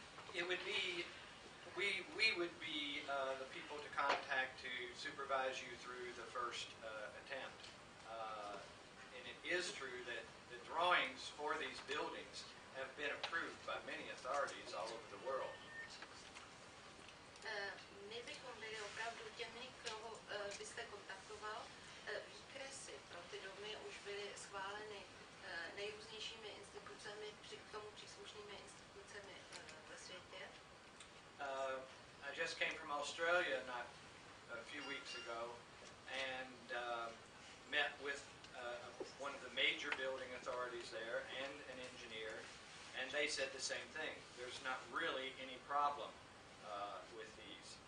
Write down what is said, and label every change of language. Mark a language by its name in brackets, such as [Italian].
[English] It would be, we would be the people to contact to supervise you through the first attempt. And it is true that the drawings for these buildings have been approved by many authorities all over the world. [Czech] My bychom byli opravdu těmi, koho byste kontaktoval. Výkresy pro ty domy už byly schváleny nejrůznějšími institucemi, k tomu příslušnými institucemi ve světě. [English] I just came from Australia not a few weeks ago and met with one of the major building authorities there and an engineer, and they said the same thing. There's not really any problem with these.